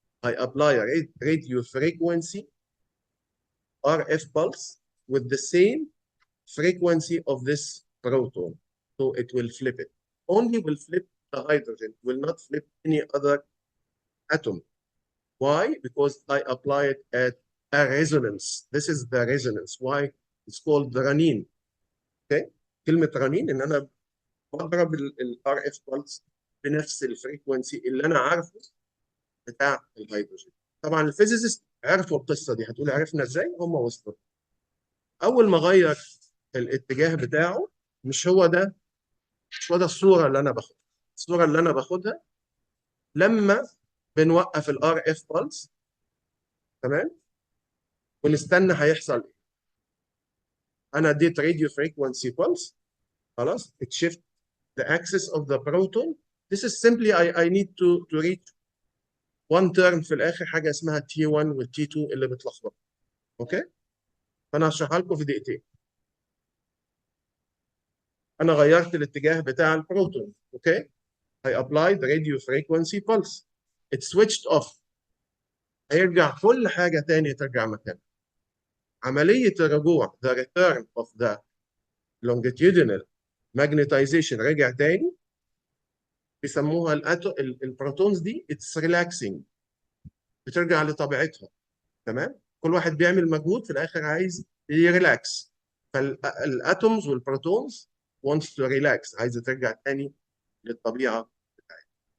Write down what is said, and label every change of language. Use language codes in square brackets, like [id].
[en] I apply a radio frequency RF pulse with the same frequency of this proton. So it will flip it. Only will flip the hydrogen, will not flip any other atom. Why? Because I apply it at a resonance. This is the resonance. Why? It's called رنين. Okay? [ar] كلمة رنين إن أنا بضرب ال RF pulse بنفس الفريكونسي اللي أنا عارفه بتاع الهيدروجين. طبعا الفيزيست عرفوا القصة دي. هتقول عرفنا إزاي؟ هم وصلوا. أول ما غير الاتجاه بتاعه مش هو ده الصوره اللي انا باخدها. الصوره اللي انا باخدها لما بنوقف الار اف بلس، تمام، ونستنى هيحصل ايه. انا اديت راديو فريكونسي بلس، خلاص [en] it shift the axis of the proton. This is simply I need to reach one term [ar] في الاخر، حاجه اسمها T1 وال T2 اللي بتلخبط. اوكي، فانا هشرحها لكم في دقيقتين. انا غيرت الاتجاه بتاع البروتون. [en] Okay, I applied radio frequency pulse. It switched off. [ar] هيرجع كل حاجه تاني ترجع مكانها. عمليه الرجوع [en] the return of the longitudinal magnetization [ar] رجع تاني. بيسموها البروتونز دي [en] it's relaxing, [ar] بترجع لطبيعتها. تمام، كل واحد بيعمل مجهود في الاخر عايز يريلاكس. فالاتومز والبروتونز [en] wants to relax، [ar] عايزه ترجع تاني للطبيعه بتاعتها.